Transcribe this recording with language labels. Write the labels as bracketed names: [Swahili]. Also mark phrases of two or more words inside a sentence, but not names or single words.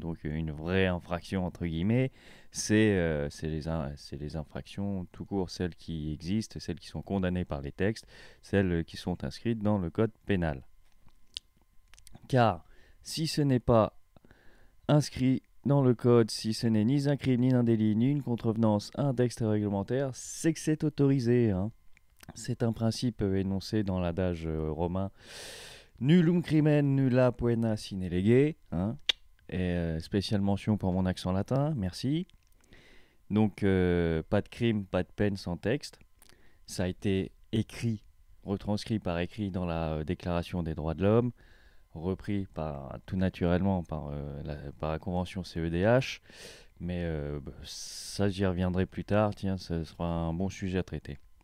[French] Donc une vraie infraction, entre guillemets, c'est les infractions tout court, celles qui existent, celles qui sont condamnées par les textes, celles qui sont inscrites dans le code pénal. Car si ce n'est pas inscrit dans le code, si ce n'est ni un crime, ni un délit, ni une contrevenance, un texte réglementaire, c'est que c'est autorisé, hein. C'est un principe énoncé dans l'adage romain [Latin] nullum crimen, nulla poena sine lege, [French] hein. Et spéciale mention pour mon accent latin, merci. Donc, pas de crime, pas de peine sans texte. Ça a été écrit, retranscrit par écrit dans la Déclaration des droits de l'homme, repris tout naturellement par la convention CEDH, mais ça j'y reviendrai plus tard, tiens, ce sera un bon sujet à traiter.